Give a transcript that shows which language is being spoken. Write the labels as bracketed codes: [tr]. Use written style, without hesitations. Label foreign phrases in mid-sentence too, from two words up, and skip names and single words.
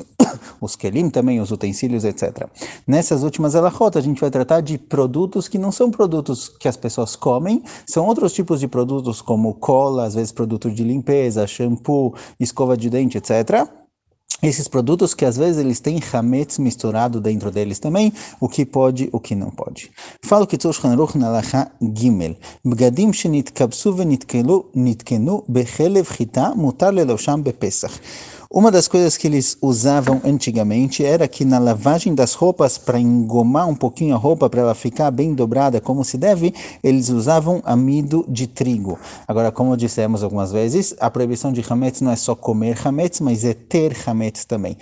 [pt] Os kelim também, os utensílios, etc. Nessas últimas alahot, a gente vai tratar de produtos que não são produtos que as pessoas comem, são outros tipos de produtos como cola, às vezes produtos de limpeza, shampoo, escova de dente, etc. Esses produtos que às vezes eles têm hametz misturado dentro deles também, o que pode, o que não pode. Fala o Kitzur Shulchan Aruch na alahá Gimel. [he] בגדים שנתכבסו ונתקנו בחלב חטה מותר ללובשם בפסח. [pt] Uma das coisas que eles usavam antigamente era que na lavagem das roupas, para engomar um pouquinho a roupa, para ela ficar bem dobrada como se deve, eles usavam amido de trigo. Agora, como dissemos algumas vezes, a proibição de hametz não é só comer hametz, mas é ter hametz também.